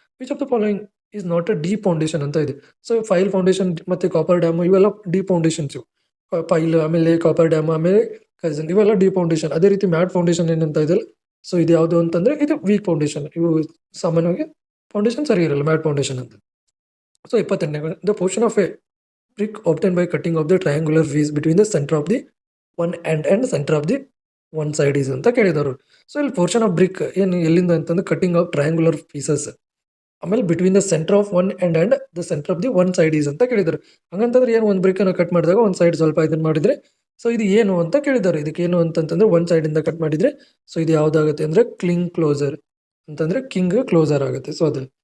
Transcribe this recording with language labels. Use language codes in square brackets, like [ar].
[en] which of the following is not a deep foundation [kn] ಅಂತ ಇದೆ. [en] so pile foundation ಮತ್ತೆ coffer dam [kn] ಇವೆಲ್ಲ [en] Deep foundations. [kn] ಪೈಲ್ ಆಮೇಲೆ copper dam ಆಮೇಲೆ ಕೈಸನ್ ಇವೆಲ್ಲ ಡೀಪ್ ಫೌಂಡೇಶನ್. ಅದೇ ರೀತಿ ಮ್ಯಾಟ್ ಫೌಂಡೇಶನ್ ಏನಂತ ಇದೆಯಲ್ಲ ಸೊ ಇದು ಯಾವುದು ಅಂತಂದ್ರೆ ಇದು ವೀಕ್ ಫೌಂಡೇಶನ್. ಇವು ಸಾಮಾನ್ಯವಾಗಿ ಫೌಂಡೇಶನ್ ಸರಿ ಇರಲ್ಲ ಮ್ಯಾಟ್ ಫೌಂಡೇಶನ್ ಅಂತ. [en] so 28ನೇ the portion of a brick obtained by cutting of the triangular face between the center of the one end and center of the one side is [kn] ಅಂತ ಕೇಳಿದವರು. So ಇಲ್ಲಿ portion of BRIC ಏನು ಎಲ್ಲಿಂದ ಅಂತಂದ್ರೆ [en] cutting of triangular pieces ಆಮೇಲೆ between the centre of one end and the centre of the one side is [kn] ಅಂತ ಕೇಳಿದರು. ಹಂಗಂತಂದ್ರೆ ಏನು ಒಂದು ಬ್ರಿಕ್ ಅನ್ನು ಕಟ್ ಮಾಡಿದಾಗ ಒಂದು ಸೈಡ್ ಸ್ವಲ್ಪ ಇದನ್ನ ಮಾಡಿದ್ರೆ ಸೊ ಇದು ಏನು ಅಂತ ಕೇಳಿದ್ದಾರೆ. ಇದಕ್ಕೆ ಏನು ಅಂತಂತಂದ್ರೆ ಒನ್ ಸೈಡ್ ಇಂದ ಕಟ್ ಮಾಡಿದ್ರೆ ಸೊ ಇದು ಯಾವ್ದಾಗುತ್ತೆ ಅಂದ್ರೆ ಕ್ಲಿಂಗ್ ಕ್ಲೋಸರ್ ಅಂತಂದ್ರೆ ಕಿಂಗ್ ಕ್ಲೋಸರ್ ಆಗುತ್ತೆ. ಸೊ ಅದು.